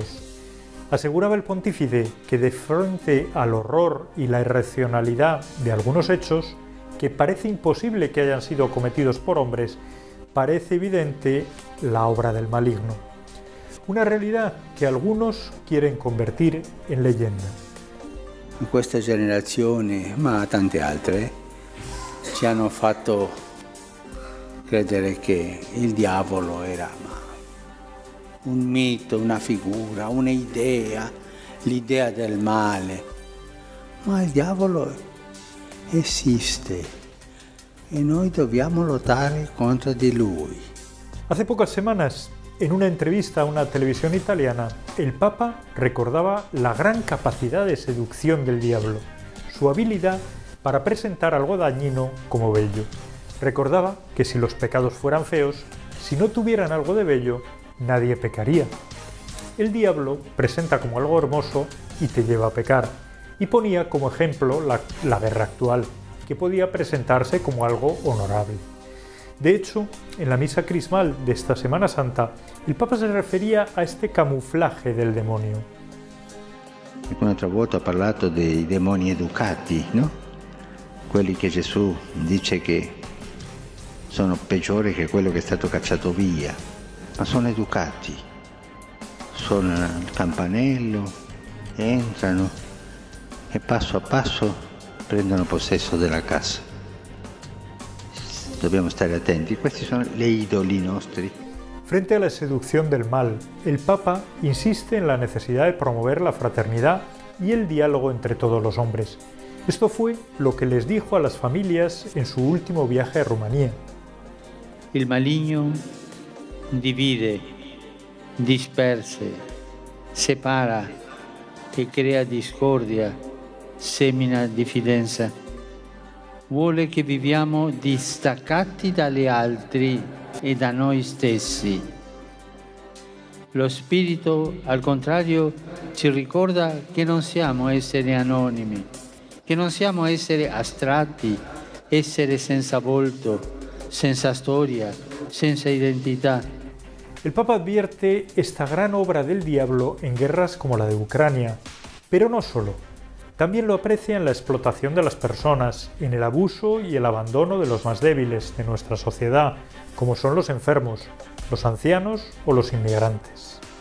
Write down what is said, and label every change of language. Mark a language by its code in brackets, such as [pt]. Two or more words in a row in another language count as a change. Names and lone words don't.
[es] Aseguraba el pontífice que de frente al horror y la irracionalidad de algunos hechos, que parece imposible que hayan sido cometidos por hombres, parece evidente la obra del maligno. Una realidad que algunos quieren convertir en leyenda. [it] In questa generazione, ma tante altre, ci hanno fatto credere che il diavolo era un mito, una figura, un'idea, l'idea del male. Ma il diavolo esiste e noi dobbiamo lottare contro di lui. [es] Hace pocas semanas, en una entrevista a una televisión italiana, el Papa recordaba la gran capacidad de seducción del diablo, su habilidad para presentar algo dañino como bello. Recordaba que si los pecados fueran feos, si no tuvieran algo de bello, nadie pecaría. El diablo presenta como algo hermoso y te lleva a pecar, y ponía como ejemplo la guerra actual, que podía presentarse como algo honorable. De hecho, en la misa crismal de esta Semana Santa, el Papa se refería a este camuflaje del demonio. [it] Un'altra volta ha parlato dei demoni educati, no? Quelli che Gesù dice che sono peggiori che quello che è stato cacciato via, ma sono educati, suonano il campanello, entrano e passo a passo prendono possesso della casa. Dobbiamo stare attenti, questi sono gli idoli nostri. [es] Frente a la seducción del mal, el Papa insiste en la necesidad de promover la fraternidad y el diálogo entre todos los hombres. Esto fue lo que les dijo a las familias en su último viaje a Rumanía. [it] Il maligno divide, disperse, separa e crea discordia, semina diffidenza. Vuole che viviamo distaccati dagli altri e da noi stessi. Lo Spirito, al contrario, ci ricorda che non siamo esseri anonimi, che non siamo esseri astratti, esseri senza volto, senza storia, senza identità. [es] El Papa advierte esta gran obra del diablo en guerras como la de Ucrania, pero no solo. También lo aprecia en la explotación de las personas, en el abuso y el abandono de los más débiles de nuestra sociedad, como son los enfermos, los ancianos o los inmigrantes.